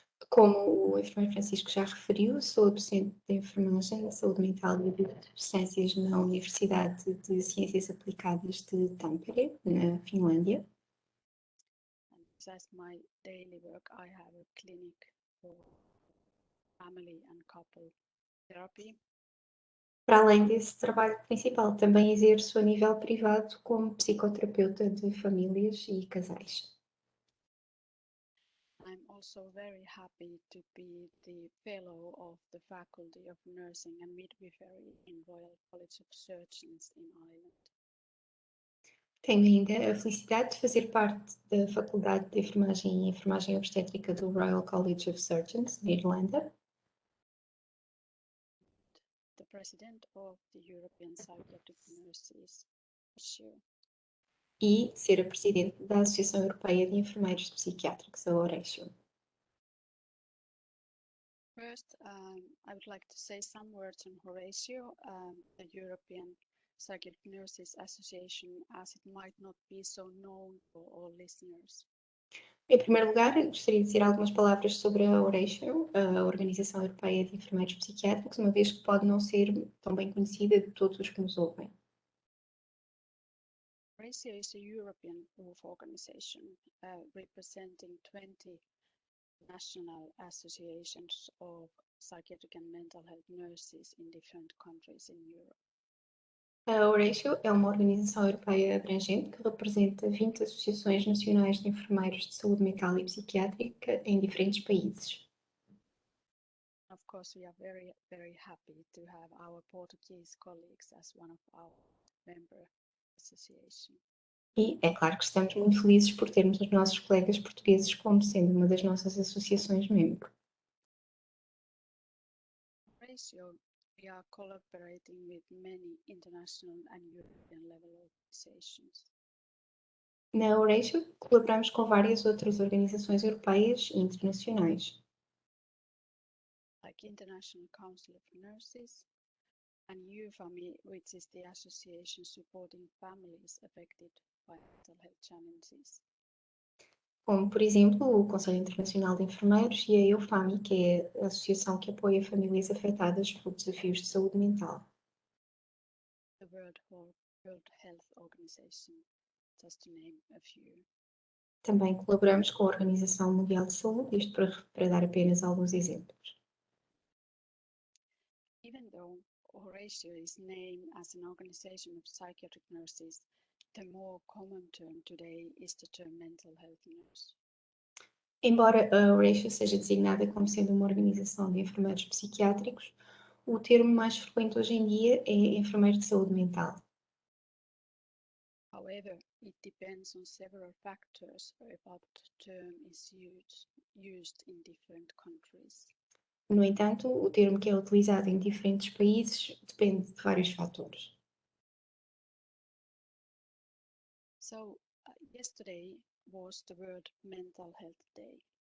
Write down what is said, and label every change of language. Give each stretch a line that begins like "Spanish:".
Portuguese: Como o enfermeiro Francisco já referiu, sou docente de enfermagem de saúde mental e de ciências na Universidade de Ciências Aplicadas de Tampere, na Finlândia.
English: And as my daily work, I have a clinic for family and couple therapy.
Portuguese: Para além desse trabalho principal, também exerço a nível privado como psicoterapeuta de famílias e casais.
English: I'm also very happy to be the fellow of the Faculty of Nursing and Midwifery in Royal College of Surgeons in Ireland.
Portuguese: Tenho ainda a felicidade de fazer parte da Faculdade de Enfermagem e Enfermagem Obstétrica do Royal College of Surgeons, na Irlanda.
English: The president of the European Psychiatric Nurses,
Portuguese: E ser a presidente da Associação Europeia de Enfermeiros Psiquiátricos, a Horatio.
English: First, I would like to say some words on Horatio, the European Psychiatric Nurses Association, as it might not be so known for all listeners.
Portuguese: Em primeiro lugar, gostaria de dizer algumas palavras sobre a Horatio, a Organização Europeia de Enfermeiros Psiquiátricos, uma vez que pode não ser tão bem conhecida de todos os que nos ouvem.
English: Horatio is a European youth organization representing 20 national associations of psychiatric and mental health nurses in different countries in Europe.
Portuguese: A Horatio é uma organização europeia abrangente que representa 20 associações nacionais de enfermeiros de saúde mental e psiquiátrica em diferentes países.
English: Of course, we are very happy to have our Portuguese colleagues as one of our member association.
Portuguese: E é claro que estamos muito felizes por termos os nossos colegas portugueses como sendo uma das nossas associações membro.
English: Horatio, we are collaborating with many international and European level organizations.
Portuguese: Na Horatio, colaboramos com várias outras organizações europeias e internacionais,
English: like International Council of Nurses and UFAMI, which is the association supporting families affected by mental health challenges.
Portuguese: como, por exemplo, o Conselho Internacional de Enfermeiros e a EUFAMI, que é a associação que apoia famílias afetadas por desafios de saúde mental.
English: The World Health Organization, just to name a few.
Portuguese: Também colaboramos com a Organização Mundial de Saúde, isto para dar apenas alguns exemplos.
English: Even though Horatio is named as an organization of psychiatric nurses, the more common term today is the term mental health nurse.
Portuguese: Embora a Horatio seja designada como sendo uma organização de enfermeiros psiquiátricos, o termo mais frequente hoje em dia é enfermeiro de saúde mental.
English: However, it depends on several factors about the term is used in different countries.
Portuguese: No entanto, o termo que é utilizado em diferentes países depende de vários fatores.
English: So, yesterday was the World Mental Health Day.